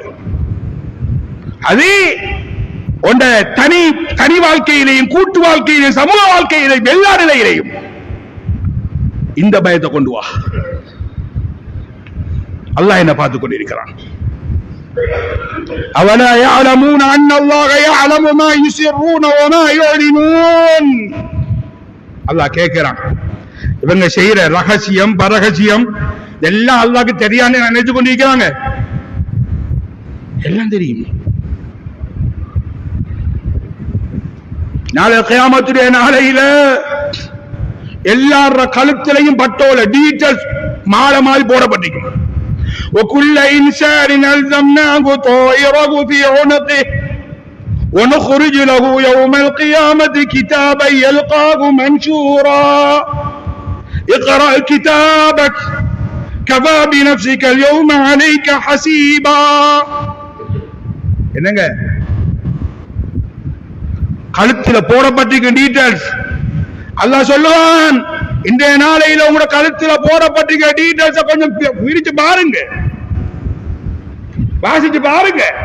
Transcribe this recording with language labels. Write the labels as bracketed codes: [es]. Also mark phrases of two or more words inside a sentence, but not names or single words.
[ta] அது உண்ட தனி வாழ்க்கையிலையும், கூட்டு வாழ்க்கையிலையும், சமூக வாழ்க்கையிலையும், எல்லா நிலையிலையும் இந்த பயத்தை கொண்டு வா. அல்லாஹ் என்ன பார்த்துக் கொண்டிருக்கிறான். [ar] அவலா يعلمون ان الله يعلم ما يسرون وما يعلنون. [ta] அல்லாஹ் கேட்கிறான், இவங்க செய்யற ரகசியம் பரகசியம் எல்லாம் அல்லாஹ்க்கு தெரியாதுன்னு நினைச்சு கொண்டிருக்கிறாங்க. எல்லாம் தெரியும். நாளை கியாமத்துடைய நாளையில எல்லார கழுத்திலையும் பட்டோல டீட்டெயில்ஸ் மாலை மாதிரி போடப்பட்டிருக்கும். [ar] وكل إنسان ألزمناه طائره في عنقه ونخرج له يوم القيامة كتابا يلقاه منشورا اقرأ كتابك كفى بنفسك اليوم عليك حسيبا. [ta] என்னங்க கழுத்துல போடப்பட்டிருக்கும் டீடைல்ஸ். அல்லாஹ் சொல்லுவான், இன்றைய நாளையில உங்களோட கழுத்துல போடப்பட்டிருக்க டீடைல்ஸ் கொஞ்சம் விரிச்சு பாருங்க, வாசிச்சு பாருங்க.